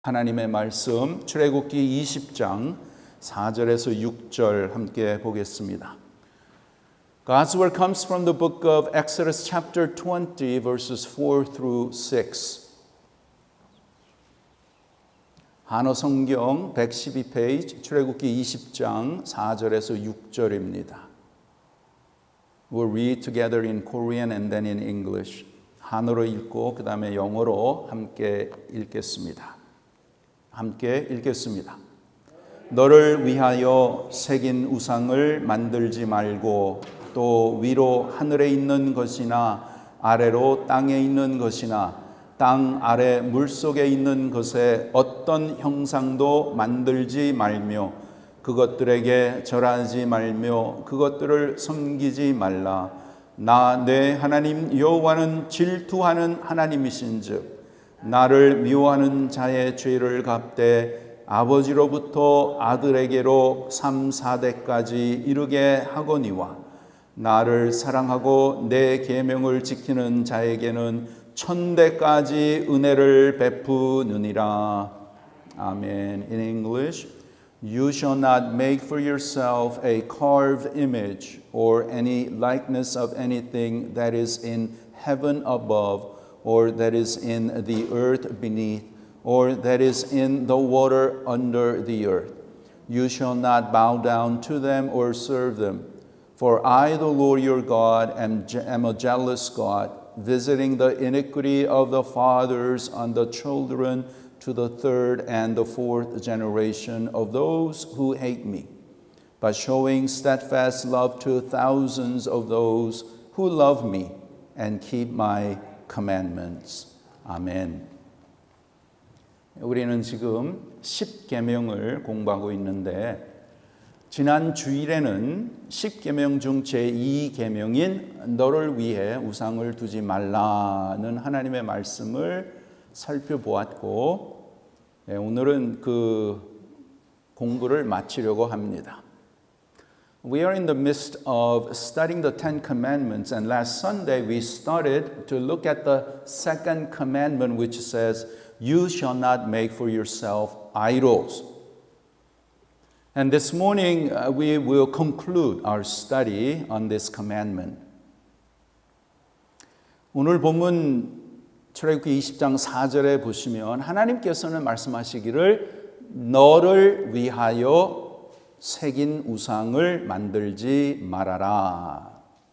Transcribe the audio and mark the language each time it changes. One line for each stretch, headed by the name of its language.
Korean: 하나님의 말씀 출애굽기 20장 4절에서 6절 함께 보겠습니다.
English: God's word comes from the book of Exodus chapter 20 verses 4 through 6.
Korean: 한어 성경 112페이지 출애굽기 20장 4절에서 6절입니다.
English: We'll read together in Korean and then in English.
Korean: 한어로 읽고 그 다음에 영어로 함께 읽겠습니다. 함께 읽겠습니다. 너를 위하여 새긴 우상을 만들지 말고 또 위로 하늘에 있는 것이나 아래로 땅에 있는 것이나 땅 아래 물속에 있는 것에 어떤 형상도 만들지 말며 그것들에게 절하지 말며 그것들을 섬기지 말라. 나 내 하나님 여호와는 질투하는 하나님이신즉 나를 미워하는 자의 죄를 갚되 아버지로부터 아들에게로 3, 4대까지 이르게 하거니와 나를 사랑하고 내 계명을 지키는 자에게는 1000대까지 은혜를 베푸느니라. 아멘.
English: In English, you shall not make for yourself a carved image or any likeness of anything that is in heaven above or that is in the earth beneath, or that is in the water under the earth. You shall not bow down to them or serve them. For I, the Lord your God, am a jealous God, visiting the iniquity of the fathers on the children to the third and the fourth generation of those who hate me, but showing steadfast love to thousands of those who love me and keep my commandments.
Korean: 아멘. 우리는 지금 10계명을 공부하고 있는데 지난 주일에는 10계명 중 제2계명인 너를 위해 우상을 두지 말라는 하나님의 말씀을 살펴보았고 오늘은 그 공부를 마치려고 합니다.
English: We are in the midst of studying the Ten Commandments, and last Sunday we started to look at the second commandment, which says, "You shall not make for yourself idols." And this morning we will conclude our study on this commandment.
Korean: 오늘 본문 출애굽기 20장 4절에 보시면 하나님께서는 말씀하시기를 너를 위하여 새긴 우상을 만들지 말아라.